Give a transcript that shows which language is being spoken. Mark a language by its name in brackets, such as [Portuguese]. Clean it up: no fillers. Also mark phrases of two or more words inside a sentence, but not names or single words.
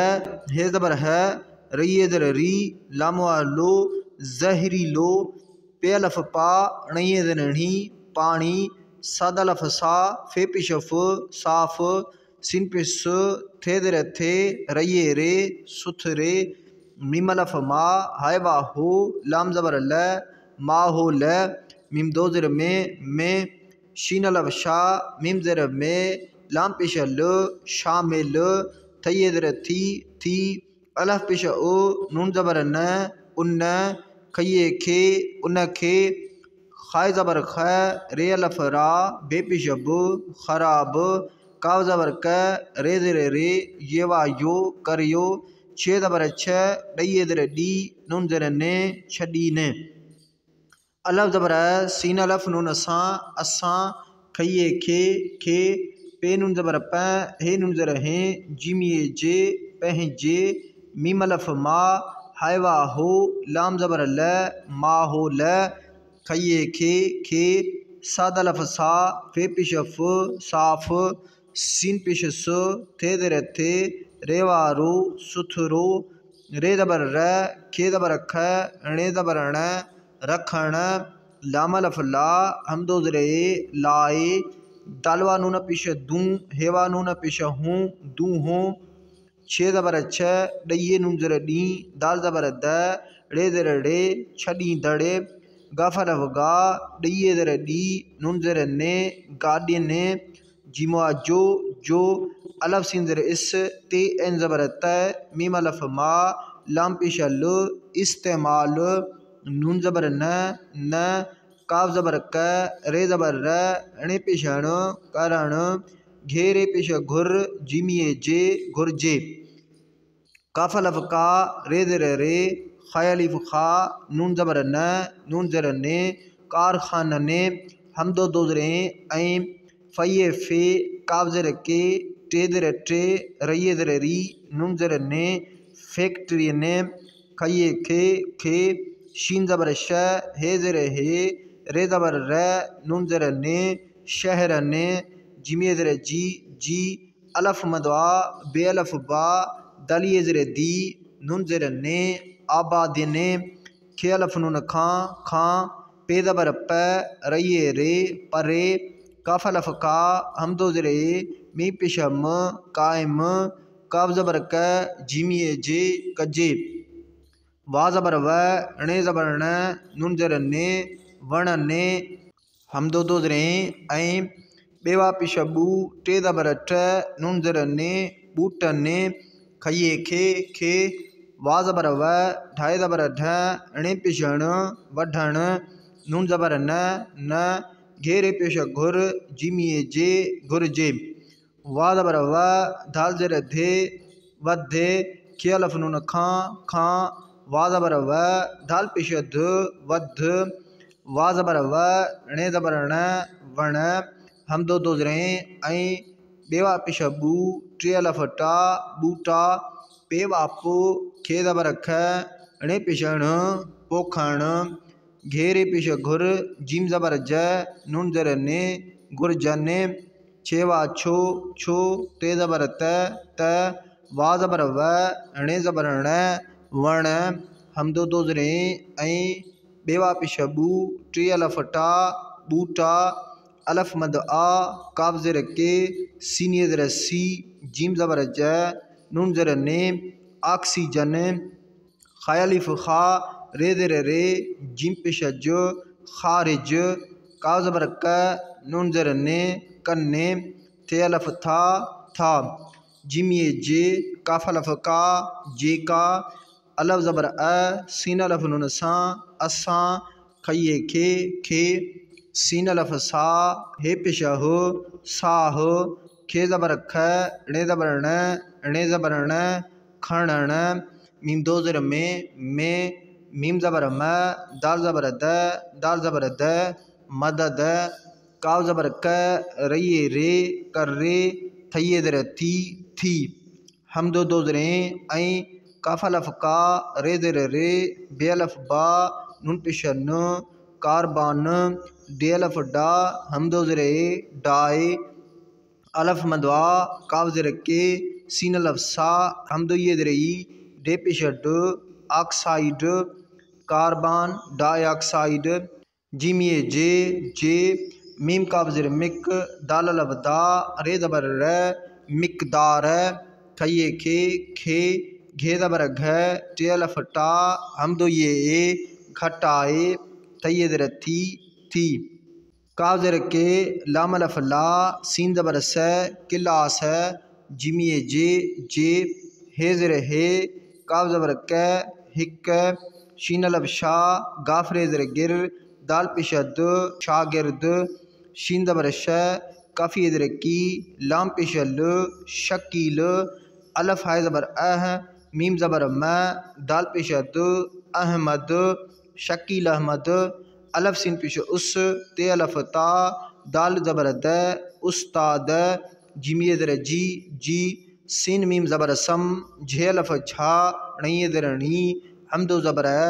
[Sindhi] हे जबर है, रईजर री, लामवा लो, जहरी लो, पे अलफ पा, णईजर णी, पानी, साद अलफ सा, फे पिश फ, साफ, सिन पिश स, थे जर थे, रये रे, सुथरे, मीम अलफ मा, हाय वा हो, लाम जबर ल, मा हो ल, मीम दो जर में, शीन अलफ शा, मीम जर में, लाम पिश ल, शामिल, थये जर थी, अलफ पिश ओ, नून जबर न, उन, खये खे, उन खे, खाय जबर ख, रे अलफ रा, बेपिश ब, खराब, काव जबर क, रे जर रे, ये वा यो, कर यो, छे जबर छ, डये जर डी, नून जर ने, छड़ी ने, अलफ जबर सीन अलफ नून सा, असां, खये खे, पे नून जबर प, हे नून जर हे, जिमिए जे, पहजे, मीम अलफ मा, हाय वा हो, लाम जबर ल, मा हो ल, खये खे, साद अलफ सा, फे पिश फ, साफ, सीन पिश स, थे जर थे, रेवारो, सुथरो, रे जबर र, खे जबर ख, णे जबर ण, रखण, लाम अलफ ला, हमदो जरे लाए, दालवा नून पिश दूं, हेवा नून पिश हूं दूहूं, छे जबर छ, डये नून जर डी, दाल जबर द, रे जर रे, छड़ी दड़े, गाफ अलफ गा, डये जर डी, नून जर ने, गाड़े ने, जिमवा जो, अलफ सीन जर इस, ते एन जबर त, मीम अलफ मा, लाम पिश ल, इस्तेमाल, नून जबर न, काफ जबर क, रे जबर र, णे पिश ण, करण, घेरे पिश घुर, जिमिए जे, घुरजे, काफ अलफ का, रे जर रे, खाय अलिफ खा, नून जबर न, नून जर ने, कारखाना ने, हमदो दोजरे ऐं, फये फे, काव जर के, टे जर टे, रये जर री, नून जर ने, फैक्ट्री ने, खये खे, शीन जबर श, हे जर हे, रे जबर र, नून जर ने, शहर ने, जिमिए जर जी, अलफ मदवा, बे अलफ बा, दलिए जर दी, नून जर ने, आबाद ने, खे अलफ नून खां, पे जबर प, रये रे, परे, काफ अलफ का, हमदो जरे, मी पिश म, कायम, काव जबर क, जिमिए जे, कजे, वा जबर व, णे जबर न, नून जर ने, वण ने, हमदो दो जरे ऐं, बेवा पिश बू, टे जबर ठ, नून जर ने, बूट ने, खये खे, वा जबर व, ढाई जबर ढ, णे पिश ण, वढण, नून जबर न, घेरे पेश घुर जिमिए जे घुर जे वा ज़बर व दाल ज़ेर धे वधे खे अलफ नून खां खां वा ज़बर व दाल पेश ध वध वा ज़बर व णे ज़बर ण वण हमदो दो ज़रे ऐं बेवा पेश बू टे अलफ टा बूटा पे वापो खे ज़बर ख णे पेश ण पोखण घेरे पेश घुर जिम ज़बर ज नून ज़र ने घुर जने छेवा छो छो ते ज़बर त वा ज़बर व णे ज़बर ण वण हमदो दो ज़रे ऐं बेवा पेश बू टे अलफ टा बूटा अलफ मद आ काफ ज़ेर के सीनिए ज़र सी जिम ज़बर ज नून ज़र ने ऑक्सीजन खयालिफ खा रे ज़ेर रे जिम पेश ज खारिज काफ ज़बर क नून ज़र ने कन्ने थे अलफ था जिमिए जे काफ अलफ का जे का अलफ ज़बर सीन अलफ नून सा असा खइए खे सीन अलफ सा हे पेश हो साह खे ज़बर ख णे ज़बर णे ज़बर ण खणण मीम दो ज़र में मीम ज़बर म दाल ज़बर द मदद काव ज़बर क रइए रे कर रे थइए ज़र थी हमदो दो ज़रे ऐं काफ अलफ का रे ज़र रे बे अलफ बा नून पेश न कारबान डे अलफ डा हमदो ज़रे डाए अलफ मदवा काफ ज़र के सीन अलफ सा हमदो ये ज़रे डे पेश ड [English] oxide carbon dioxide [Sindhi] जिमिए जे मीम काफ ज़र मिक दाल अलफ दा रे ज़बर र मिकदार खइए खे घे ज़बर घ टे अलफ टा हमदो ये घटाए थइए ज़र थी काफ ज़र के लाम अलफ ला सीन ज़बर स किलास जिमिए जे हे ज़र हे काफ ज़बर क हिक शीन अलफ शा गाफरे ज़र गिर दाल पेश द शागिर्द शीन ज़बर श काफ़ी ज़र की लाम पेश ल शकील अलफ हाय ज़बर मीम ज़बर म दाल पेश द अहमद शकील अहमद अलफ सीन पेश उस ते अलफ ता दाल ज़बर द उस्ताद जिमिए ज़र जी सीन मीम ज़बर सम झे अलफ झा णइए ज़र णी हमदो ज़बर